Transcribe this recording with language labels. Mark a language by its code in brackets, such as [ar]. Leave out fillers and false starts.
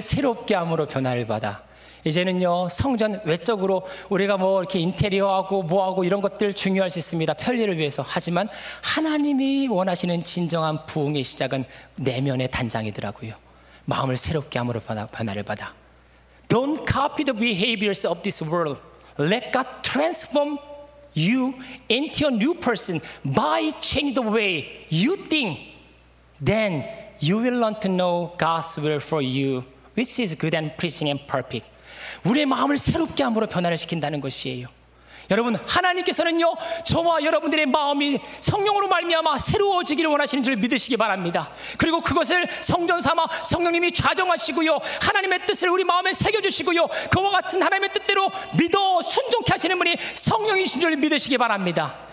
[ko] 새롭게 함으로 변화를 받아. 이제는요, 성전 외적으로 우리가 뭐 이렇게 인테리어하고 뭐하고 이런 것들 중요할 수 있습니다. 편리를 위해서. 하지만 하나님이 원하시는 진정한 부흥의 시작은 내면의 단장이더라고요. 마음을 새롭게 함으로 변화를 받아. [en] Don't copy the behaviors of this world. Let God transform you into a new person by changing the way you think. Then you will learn to know God's will for you, which is good and pleasing and perfect. [ko] 우리의 마음을 새롭게 함으로 변화를 시킨다는 것이에요. 여러분, 하나님께서는요, 저와 여러분들의 마음이 성령으로 말미암아 새로워지기를 원하시는 줄 믿으시기 바랍니다. 그리고 그것을 성전 삼아 성령님이 좌정하시고요, 하나님의 뜻을 우리 마음에 새겨주시고요, 그와 같은 하나님의 뜻대로 믿어 순종케 하시는 분이 성령이신 줄 믿으시기 바랍니다.